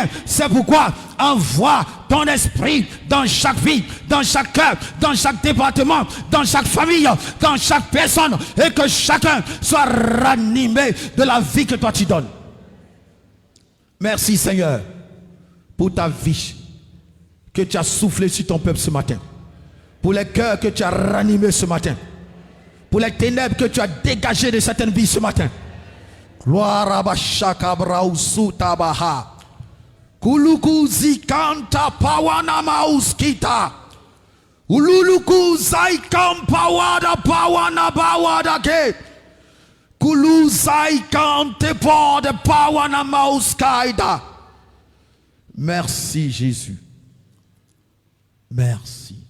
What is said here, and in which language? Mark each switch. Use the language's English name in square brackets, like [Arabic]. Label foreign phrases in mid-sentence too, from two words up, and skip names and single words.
[French] C'est pourquoi envoie ton esprit dans chaque vie, dans chaque cœur, dans chaque département, dans chaque famille, dans chaque personne, et que chacun soit ranimé de la vie que toi tu donnes. Merci Seigneur pour ta vie que tu as soufflé sur ton peuple ce matin, pour les cœurs que tu as ranimés ce matin, pour les ténèbres que tu as dégagées de certaines vies ce matin. Gloire à Bashaka Brausu Tabaha. Kuluku zikanta pawana mauskita. Ululuku zaikam pawada pawana bawada ke. Kulu zaikante po de pawana mauskaida. Merci Jésus. Merci.